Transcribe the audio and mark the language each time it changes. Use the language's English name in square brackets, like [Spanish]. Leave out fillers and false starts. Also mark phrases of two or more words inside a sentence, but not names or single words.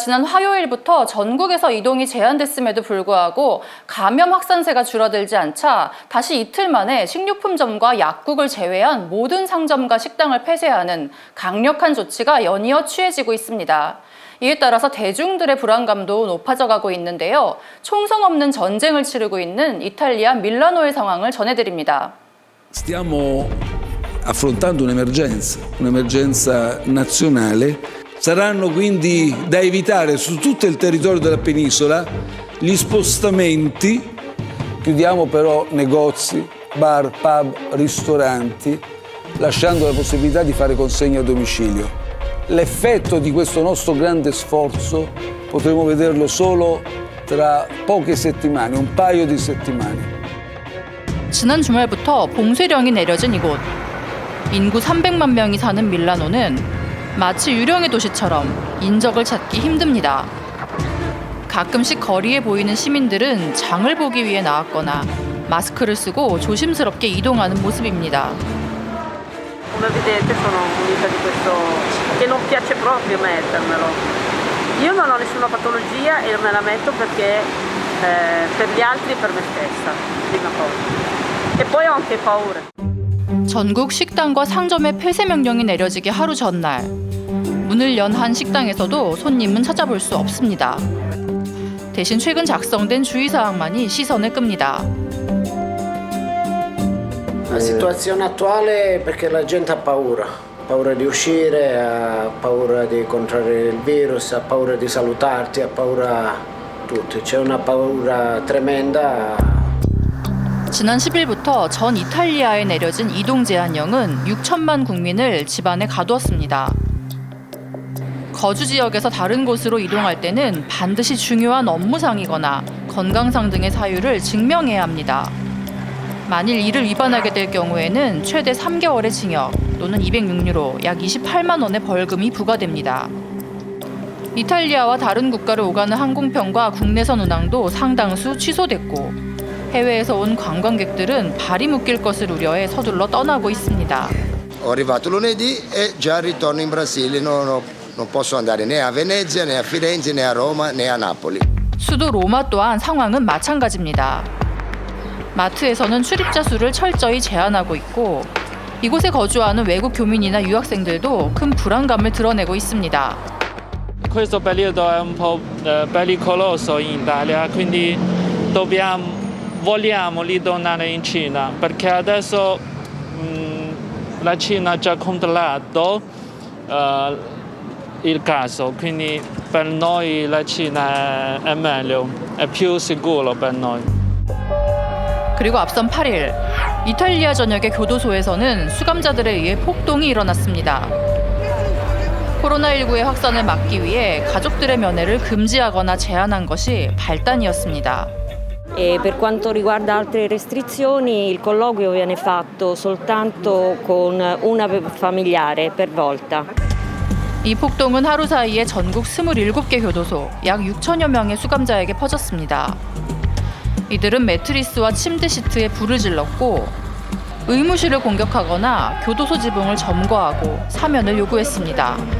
[Korean] 지난 화요일부터 전국에서 이동이 제한됐음에도 불구하고 감염 확산세가 줄어들지 않자 다시 이틀 만에 식료품점과 약국을 제외한 모든 상점과 식당을 폐쇄하는 강력한 조치가 연이어 취해지고 있습니다. 이에 따라서 대중들의 불안감도 높아져가고 있는데요. 총성 없는 전쟁을 치르고 있는 이탈리아 밀라노의 상황을 전해드립니다. [Italian] Stiamo affrontando un'emergenza nazionale. Saranno quindi da evitare su tutto il territorio della penisola gli spostamenti. Chiudiamo però negozi, bar, pub, ristoranti, lasciando la possibilità di fare consegne a domicilio. L'effetto di questo nostro grande sforzo potremo vederlo solo tra poche settimane, un paio di settimane. [Korean] 지난 주말부터 봉쇄령이 내려진 이곳. 인구 300만 명이 사는 밀라노는 마치 유령의 도시처럼 인적을 찾기 힘듭니다. 가끔씩 거리에 보이는 시민들은 장을 보기 위해 나왔거나 마스크를 쓰고 조심스럽게 이동하는 모습입니다. [Italian] Come vedete sono munita di questo che non piace proprio mettermelo. Io non ho nessuna patologia e me la metto perché per gli altri e per me stessa, prima cosa. E poi ho anche paura. [Korean] 전국 식당과 상점의 폐쇄 명령이 내려지기 하루 전날 문을 연 한 식당에서도 손님은 찾아볼 수 없습니다. 대신 최근 작성된 주의사항만이 시선을 끕니다. [Italian] La situazione attuale è perché la gente ha paura di uscire, ha paura di contrarre il virus, ha paura di salutarti, ha paura tutti. C'è una paura tremenda. [Korean] 지난 10일부터 전 이탈리아에 내려진 이동 제한령은 6천만 국민을 집안에 가두었습니다. 거주 지역에서 다른 곳으로 이동할 때는 반드시 중요한 업무상이거나 건강상 등의 사유를 증명해야 합니다. 만일 이를 위반하게 될 경우에는 최대 3개월의 징역 또는 206유로 약 28만 원의 벌금이 부과됩니다. 이탈리아와 다른 국가를 오가는 항공편과 국내선 운항도 상당수 취소됐고 해외에서 온 관광객들은 발이 묶일 것을 우려해 서둘러 떠나고 있습니다. [Italian] Ho arrivato lunedì e già ritorno in Brasile. Non posso andare né a Venezia, né a Firenze, né a Roma, né a Napoli. [Korean] 수도 로마 또한 상황은 마찬가지입니다. 마트에서는 출입자 수를 철저히 제한하고 있고 이곳에 거주하는 외국 교민이나 유학생들도 큰 불안감을 드러내고 있습니다. [Italian] Questo periodo è un po' pericoloso in Italia, quindi vogliamo ritornare in Cina perché adesso la Cina ha già controllato il caso, quindi per noi la Cina è meglio, è più sicuro per noi. [Korean] 그리고 앞선 8일 이탈리아 전역의 교도소에서는 수감자들에 의해 폭동이 일어났습니다. 코로나19의 확산을 막기 위해 가족들의 면회를 금지하거나 제한한 것이 발단이었습니다. [Italian] Per quanto riguarda altre restrizioni, il colloquio viene fatto soltanto con una familiare per volta. [Korean] 이 폭동은 하루 사이에 전국 27개 교도소 약 6천여 명의 수감자에게 퍼졌습니다. 이들은 매트리스와 침대 시트에 불을 질렀고 의무실을 공격하거나 교도소 지붕을 점거하고 사면을 요구했습니다.